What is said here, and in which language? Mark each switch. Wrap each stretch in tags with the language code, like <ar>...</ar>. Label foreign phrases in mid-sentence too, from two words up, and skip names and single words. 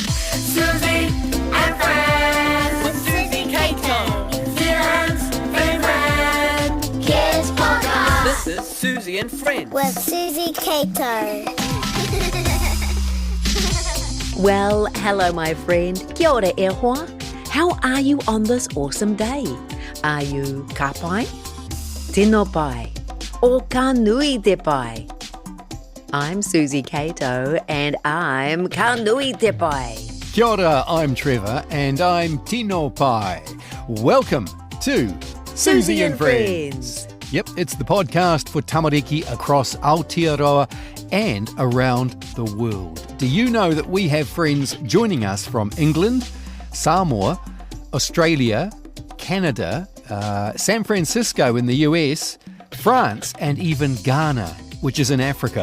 <en>Suzy and Friends with Suzy Cato, Zealand's favourite kids podcast. This is Suzy and Friends with Suzy Cato. Well, hello my friend.</en> <mi>Kia ora e hoa.</mi> <en>How are you on this awesome day? Are you</en> <mi>ka pai, tino pai,</mi> <en>or</en> <mi>ka nui te pai?</mi> <en>I'm Suzy Cato and I'm</en> <mi>ka nui te pai. Kia ora,</mi> <en>I'm Trevor and I'm</en> <mi>Tino Pai.</mi> <en>Welcome to Suzy and Friends. Yep, it's the podcast for tamariki across Aotearoa and around the world. Do you know that we have friends joining us from England, Samoa, Australia, Canada, San Francisco in the US, France, and even Ghana, which is in Africa.</en>